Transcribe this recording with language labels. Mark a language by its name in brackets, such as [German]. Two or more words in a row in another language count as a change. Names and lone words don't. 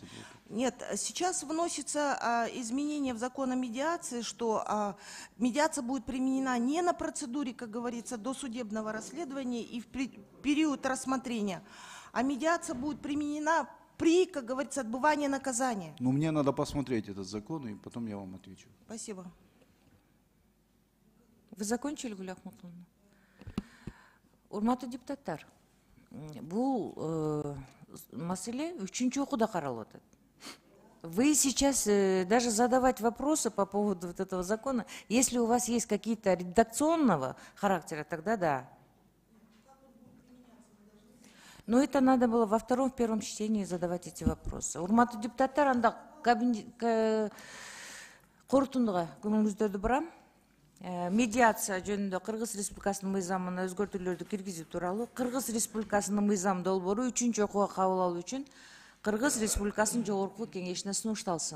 [Russian] Нет, сейчас вносится изменение в закон о медиации, что медиация будет применена не на процедуре, как говорится, досудебного расследования и в период рассмотрения, а медиация будет применена при, как говорится, отбывании наказания. Но мне надо посмотреть этот закон, и потом я вам отвечу. Спасибо. Вы закончили, Гуля Ахматкуловна? [Kyrgyz] Урматтуу депутаттар, бул маселе 3-чү окууда каралып атат. [Russian] Вы сейчас даже задавать вопросы по поводу вот этого закона, если у вас есть какие-то редакционного характера, тогда да. Но это надо было во втором, в первом чтении задавать эти вопросы. [Kyrgyz] Урматтуу депутаттар, анда корутундуга көңүлүңүздөрдү бурам. Медиация жөнүндө Кыргыз Республикасынын мыйзамына өзгөртүүлөрдү киргизүү тууралуу Кыргыз Республикасынын мыйзам долбоору 3-чү окууга кабыл алуу үчүн Кыргыз Республикасынын Жогорку Кеңешине сунушталсын.